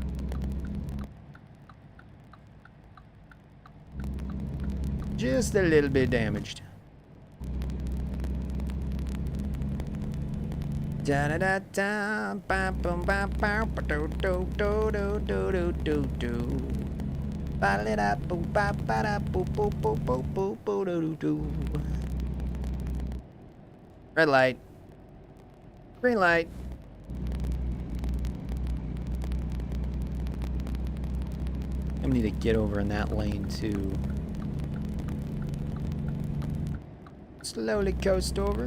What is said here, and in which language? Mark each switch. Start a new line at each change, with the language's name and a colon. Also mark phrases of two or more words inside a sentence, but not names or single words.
English: Just a little bit damaged. Da da da da, bam bam bam bam, do do do do do do do. Ba da da boo ba ba da boo boo boo boo boo boo do do. Red light. Green light. I need to get over in that lane too. Slowly coast over.